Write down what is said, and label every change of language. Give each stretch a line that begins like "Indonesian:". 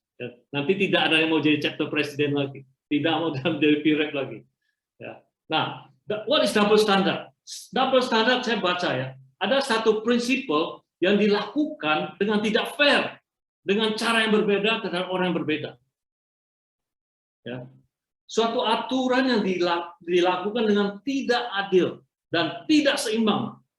Indonesian: Ya, nanti tidak ada yang mau jadi chapter presiden lagi. Tidak mau jadi pirek lagi. Ya.
English: Nah, what is double standard?
Indonesian: Double standard, saya baca, ya. Ada satu prinsipal yang dilakukan dengan tidak fair, dengan cara yang berbeda terhadap orang yang berbeda. Ya. Suatu aturan yang dilakukan dengan tidak adil dan tidak seimbang.